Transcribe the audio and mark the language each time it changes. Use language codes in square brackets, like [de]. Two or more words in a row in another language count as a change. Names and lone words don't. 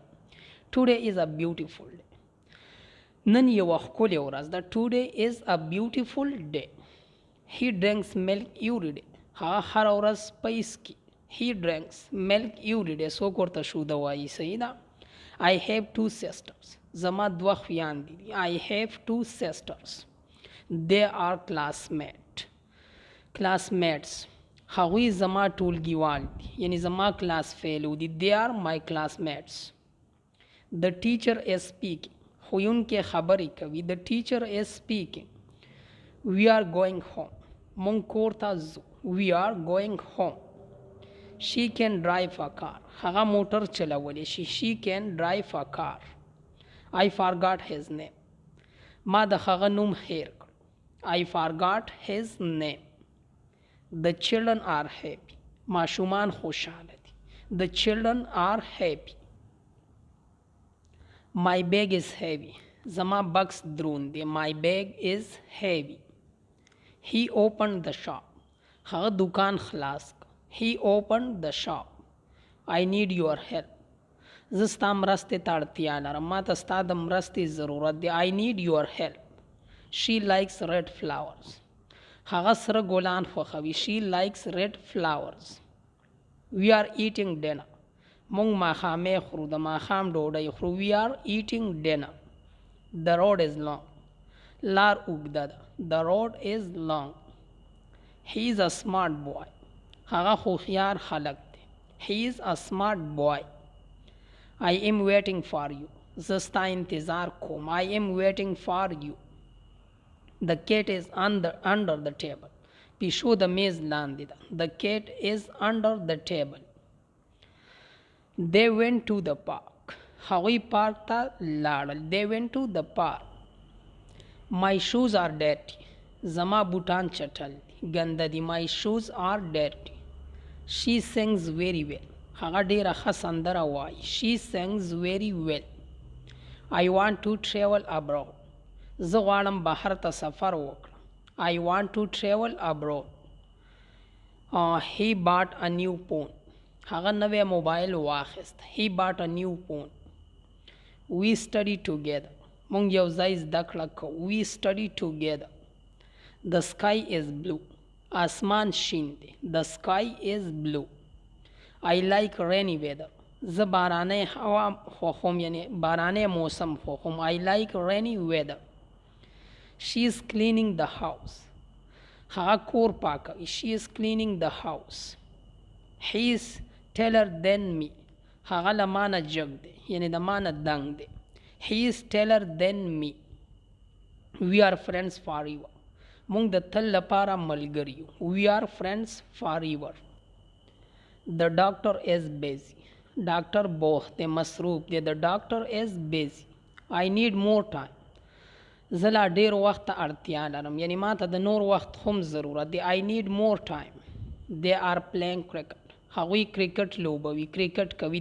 [en] Today is a beautiful day. [ps] نن یوه ښکلې ورځ ده. [en] Today is a beautiful day. He drinks milk every day. [ps] هغه هره ورځ سپی څښي. [en] He drinks milk every day. [ps] څوک ورته شوده وایي؟ صحیح ده. [en] I have two sisters. [ps] زما دوه خویندې دي. [en] I have two sisters. They are classmates. [ps] هغوی زما ټولګیوال دي، یعنی زما [en] class fellow [ps] دي. [en] They are my classmates. The teacher is speaking. [ps] ښوونکی خبرې کوي. [en] The teacher is speaking. We are going home. [ps] مونږ کور ته ځو. [en] We are going home. She can drive a car. [ps] هغه موټر چلولی شي. [en] She can drive a car. I forgot his name. [ps] ما د هغه نوم هیر کړ. [en] I forgot his name. The children are happy. [ps] ماشومان خوشحاله دي. [en] The children are happy. My bag is heavy. [ps] زما بکس دروند دی. [en] My bag is heavy. He opened the shop. [ps] هغه دکان خلاص کړ. [en] He opened the shop. I need your help. [ps] زه ستا مرستې ته اړتیا لرم. ما ته ستا د مرستې ضرورت دی. [en] I need your help. She likes red flowers. [ps] هغه سره ګلان خوښوي. [en] She likes red flowers. We are eating dinner. [ps] مونږ ماښامې خورو. د ماښام ډوډۍ خورو. [en] We are eating dinner. The road is long. [ps] لار اوږده ده. [en] The road is long. He is a smart boy. [ps] هغه خوښیار هلک دی. [en] He is a smart boy. I am waiting for you. [ps] زه ستا انتظار کوم. [en] I am waiting for you. The cat is under the table. [ps] پیشو د میز لاندې ده. [en] The cat is under the table. They went to the park. [ps] هغوی پارک ته لاړل. [en] They went to the park. My shoes are dirty. [ps] زما بوټان چټل دي. ګنده دي. [en] My shoes are dirty. She sings very well. [ps] هغه ډیره ښه سندره وایي. [en] She sings very well. I want to travel abroad. [ps] زه غواړم بهر ته سفر وکړم. [en] I want to travel abroad. He bought a new phone. [ps] هغه نوی موبایل واخیست. [en] He bought a new phone. We study together. [ps] مونږ یو ځای زده کړه کوو. [en] We study together. The sky is blue. [ps] آسمان شین دی. [en] The sky is blue. I like rainy weather. [ps] زه باراني هوا خوښوم، یعنی باراني موسم خوښوم. [en] I like rainy weather. She is cleaning the house. [ps] هغه کور پاکوي. [en] She is cleaning the house. He is taller than me. [ps] هغه له مانه جګ دی، یعنی د مانه دنګ دی. [en] He is taller than me. We are friends forever. [ps] مونږ د تل لپاره ملګري یو. [en] We are friends forever. The doctor is busy. [ps] ډاکټر بوخت دی، مصروف دی. [en] The doctor is busy. I need more time. [ps] زه لا ډیر وخت ته اړتیا لرم، یعنی ما ته د نور وخت هم ضرورت دی. [en] I need more time. They are playing cricket. [ps] هغوی کرکټ لوبوي. کرکټ کوي.